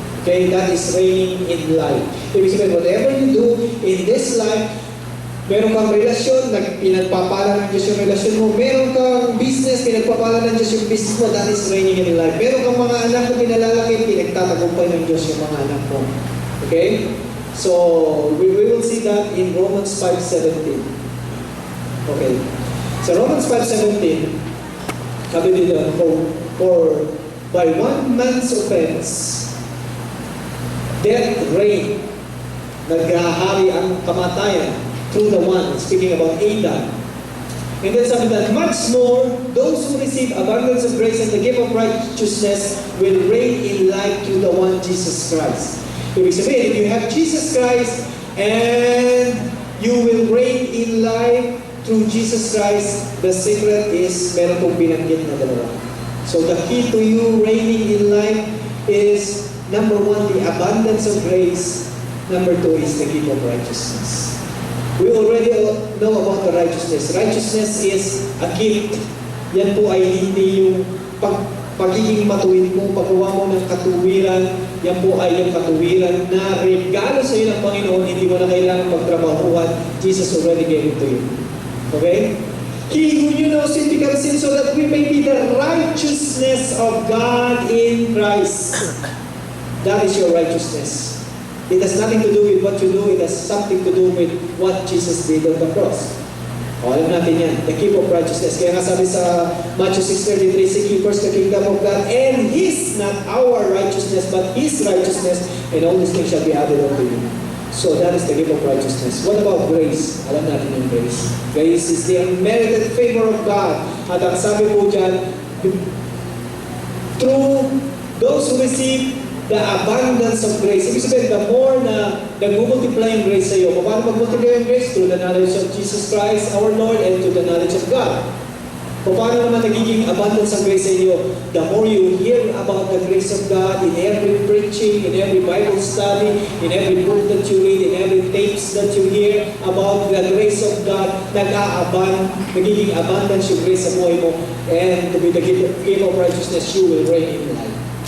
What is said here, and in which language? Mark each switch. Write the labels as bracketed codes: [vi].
[en] Okay, that is reigning in life. [tl] Ibig sabihin, [en] whatever you do in this life, [tl] meron kang relasyon, pinagpapala ng Diyos yung relasyon mo. Meron kang business, pinagpapala ng Diyos yung business mo. [en] That is reigning in life. [tl] Meron kang mga anak na pinalalaki, pinagtatagumpay ng Diyos yung mga anak mo. Okay? [en] So, we will see that in Romans 5:17. Okay. So, Romans 5:17, [tl] sabi dito, [en] for by one man's offense, death reigned, [tl] naghahari ang kamatayan [en] through the one, speaking about Adam. And then sabi that, much more, those who receive abundance of grace and the gift of righteousness will reign in life through the one Jesus Christ. [tl] Ibig sabihin, [en] if you have Jesus Christ and you will reign in life through Jesus Christ, the secret is [tl] meron pong binanggit na dalawa. [en] So the key to you reigning in life is, number one, the abundance of grace. Number two is the gift of righteousness. We already know about the righteousness. Righteousness is a gift. [tl] Yan po ay hindi yung pagiging matuwid mo, paggawa mo ng katuwiran. Yan po ay yung katuwiran na regalo sa iyo ng Panginoon, hindi mo na kailangan magtrabahuan. [en] Jesus already gave it to you. Okay? He who knew no sin became sin so that we may be the righteousness of God in Christ. That is your righteousness. It has nothing to do with what you do. It has something to do with what Jesus did on the cross. [tl] O, alam natin yan. [en] The gift of righteousness. [tl] Kaya nga sabi sa [en] Matthew 6:33, seek ye first the kingdom of God and His, not our righteousness, but His righteousness, and all these things shall be added unto you. So that is the gift of righteousness. What about grace? [tl] Alam natin yung [en] grace. Grace is the unmerited favor of God. [tl] At ang sabi po dyan, [en] through those who receive the abundance of grace. [tl] Ibig sabihin, [en] the more [tl] na nag-multiply yung grace sa iyo. Paano mag-multiply yung grace? [en] Through the knowledge of Jesus Christ, our Lord, and through the knowledge of God. [tl] Paano naman nagiging abundance ng grace sa inyo? [en] The more you hear about the grace of God in every preaching, in every Bible study, in every book that you read, in every tapes that you hear about the grace of God, [tl] nagiging abundance yung grace sa buhay mo, [en] and to be the gift of righteousness, you will reign in life.